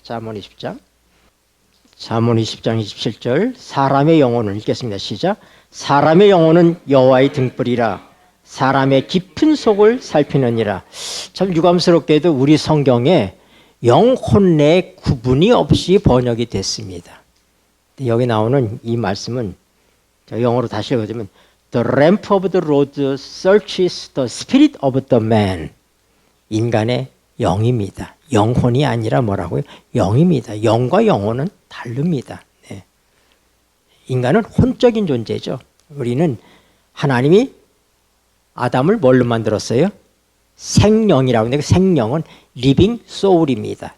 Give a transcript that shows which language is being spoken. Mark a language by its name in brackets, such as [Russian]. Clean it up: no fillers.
[Korean] 잠언 20장 27절 사람의 영혼을 읽겠습니다. 시작. 사람의 영혼은 여호와의 등불이라 사람의 깊은 속을 살피느니라. 참 유감스럽게도 우리 성경에 영혼 내 구분이 없이 번역이 됐습니다. 여기 나오는 이 말씀은 영어로 다시 읽어주면 [English] The lamp of the road searches the spirit of the man. [Korean] 인간의 영입니다. 영혼이 아니라 뭐라고요? 영입니다. 영과 영혼은 다릅니다. 네. 인간은 혼적인 존재죠. 우리는 하나님이 아담을 뭘로 만들었어요? 생령이라고 하는데 생령은 living soul입니다.